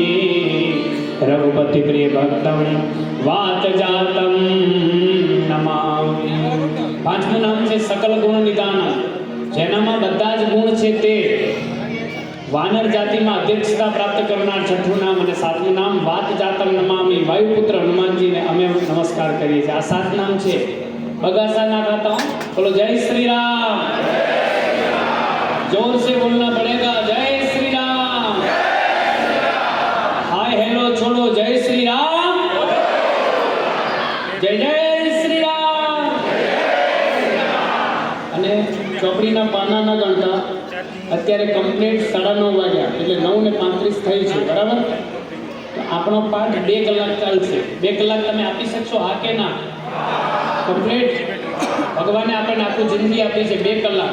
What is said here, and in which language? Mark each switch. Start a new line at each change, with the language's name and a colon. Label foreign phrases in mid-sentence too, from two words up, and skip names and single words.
Sanskrit: રઘુપતિ પ્રિય ભક્તમ વાત જાતમ નમામિ.
Gujarati: પાંચમું નામ છે
Sanskrit: સકલ ગુણ નિધાનમ,
Gujarati: જેનામાં બધા જ ગુણ છે તે. વાનર જાતિમાં અધ્યક્ષતા પ્રાપ્ત કરનાર છઠ્ઠું નામ. અને સાતમું નામ
Sanskrit: વાત જાતમ નમામિ.
Gujarati: વાયુપુત્ર હનુમાનજીને અમે નમસ્કાર કરીએ છીએ. આ 7 નામ છે.
Hindi: बगासा ना खाता हूँ, बोलो जय श्री राम। जोर से बोलना पड़ेगा, जय श्री राम। हाय हेलो छोड़ो, जय श्री राम, जय जय श्री राम।
Gujarati: અને ચોપડીના પાનાના ગણતા અત્યારે કમ્પ્લીટ 9:30 વાગ્યા એટલે 9:35 થઈ છે, બરાબર? તો આપણો પાઠ 2 કલાક ચાલશે. 2 કલાક તમે આપી શકશો, હા કે ના? કમ્પ્લીટ. ભગવાને આપણને આખું જિંદગી આપી છે 2 કલાક.